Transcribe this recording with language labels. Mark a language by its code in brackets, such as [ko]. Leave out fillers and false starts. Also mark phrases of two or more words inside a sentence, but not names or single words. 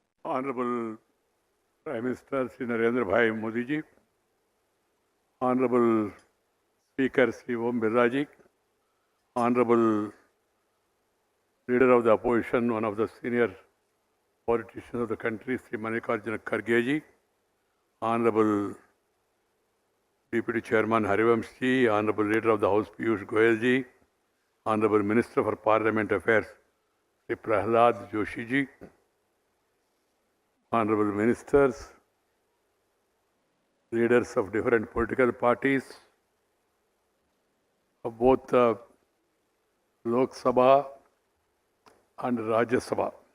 [en] Honorable Prime Minister Shri Narendra Bhai Modi ji, Honorable Speaker Shri Om Birla ji, Honorable Leader of the Opposition, one of the senior politicians of the country, Shri Mallikarjuna Kharge ji, Honorable Deputy Chairman Harivansh ji, Honorable Leader of the House Piyush Goyal ji, Honorable Minister for Parliament Affairs Shri Prahlad Joshi ji, Honorable Ministers, leaders of different political parties of both the Lok Sabha and RajyaSabha.